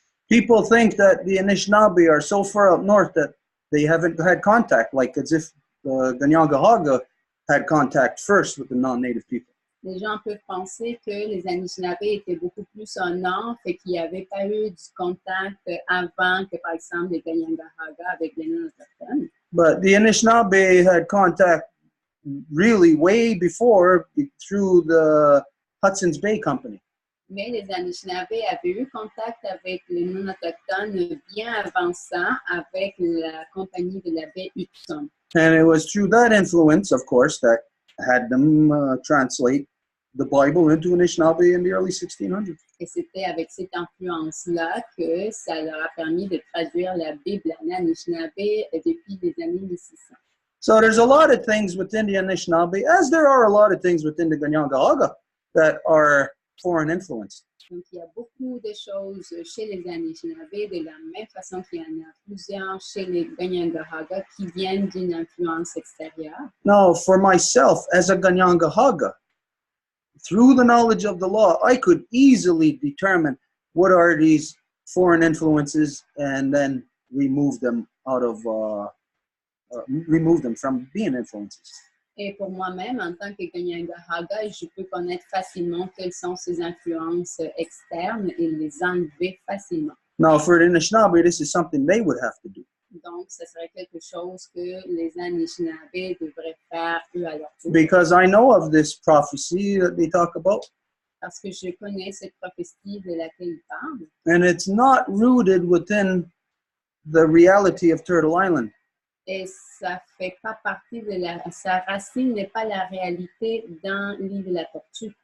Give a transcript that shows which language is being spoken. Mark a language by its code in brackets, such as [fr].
[en] People think that the Anishinaabe are so far up north that they haven't had contact, like as if the Ganyangahaga had contact first with the non-native people. [fr] les gens peuvent penser que les Anishinaabe étaient beaucoup plus au nord, fait qu'il n'y avait pas eu du contact avant que, par exemple, les Ganyangahaga avec les non-autochtones. [en] But the Anishinaabe had contact really way before through the Hudson's Bay Company. [fr] Mais les Anishinaabe avaient eu contact avec les non-autochtones bien avant ça, avec la compagnie de la baie Hudson. [en] And it was through that influence, of course, that had them translate the Bible into Anishinaabe in the early 1600s. [fr] Et c'était avec cette influence-là que ça leur a permis de traduire la Bible en Anishinaabe depuis les années 1600. [en] So there's a lot of things within the Anishinaabe, as there are a lot of things within the Ganyangahaga that are foreign influence. [fr] Donc, il y a beaucoup de choses chez les Anishinaabe, de la même façon qu'il y en a plusieurs chez les Ganyangahaga qui viennent d'une influence extérieure. [en] Now, for myself, as a Ganyangahaga, through the knowledge of the law, I could easily determine what are these foreign influences and then remove them out of, remove them from being influences. [fr] Et pour moi-même, en tant que Ganyangahaga, je peux connaître facilement quelles sont ces influences externes et les enlever facilement. [en] Now, for the Anishinaabe, this is something they would have to do. [fr] Donc, ce serait quelque chose que les Anishinaabe devraient faire eux à leur tour. [en] Because I know of this prophecy that they talk about. [fr] Parce que je connais cette prophétie de laquelle ils parlent. [en] And it's not rooted within the reality of Turtle Island. [fr] Et ça fait pas partie de sa racine n'est pas la réalité dans l'île de la Tortue.